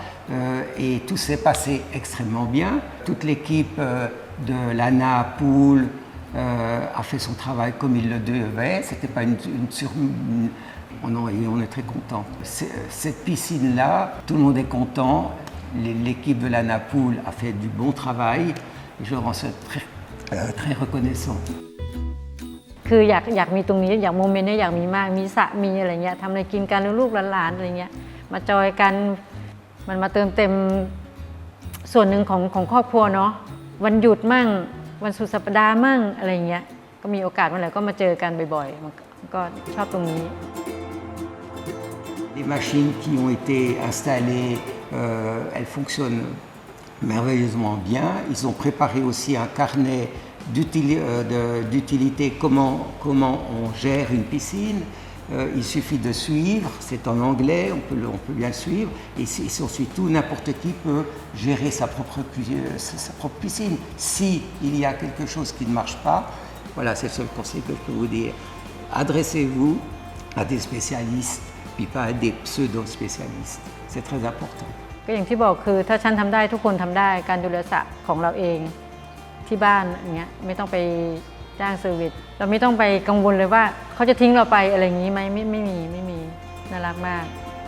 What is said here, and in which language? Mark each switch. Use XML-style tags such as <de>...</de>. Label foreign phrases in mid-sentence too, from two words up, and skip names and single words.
<fr>Et tout s'est passé extrêmement bien. Toute l'équipe de l'ANA Pool a fait son travail comme il le devait. C'était pas on est très content. Cette piscine-là, tout le monde est content. L'équipe de l'ANA Pool a fait du bon travail. Et je leur en suis très reconnaissant.</fr> <th>คืออยากมีตรงนี้อยากโมเมนต์นี้อยากมีมากมีสระมีอะไรเงี้ยทำอะไรกินกันลูกหลานอะไรเงี้ยมาจอยกันมันมาเติมเต็มส่วนหนึ่งของครอบครัวเนาะวันหยุดมั่งวันสุดสัปดาห์มั่งอะไรเงี้ยก็มีโอกาสเมื่อไหร่ก็มาเจอกันบ่อยๆมันก็ชอบตรงนี้</th> <fr>Les machines qui ont été installées, elles fonctionnent merveilleusement bien. Ils ont préparé aussi un carnet d'utilité, comment on gère une piscine. Il suffit de suivre, c'est en anglais, on peut bien le suivre. Et ensuite, n'importe qui peut gérer sa propre piscine. Si il y a quelque chose qui ne marche pas, voilà, c'est le seul conseil que je peux vous dire. Adressez-vous à des spécialistes, puis pas à des pseudo-spécialistes. C'est très important.</fr> <th>ก็อย่างที่บอกคือถ้าฉันทำได้ทุกคนทำได้การดูแลสระของเราเองที่บ้านอย่างเงี้ยไม่ต้องไปจ้างเซอร์วิสเราไม่ต้องไปกังวลเลยว่าเขาจะทิ้งเราไปอะไรอย่างนี้ไหมไม่มีน่ารักมาก</th>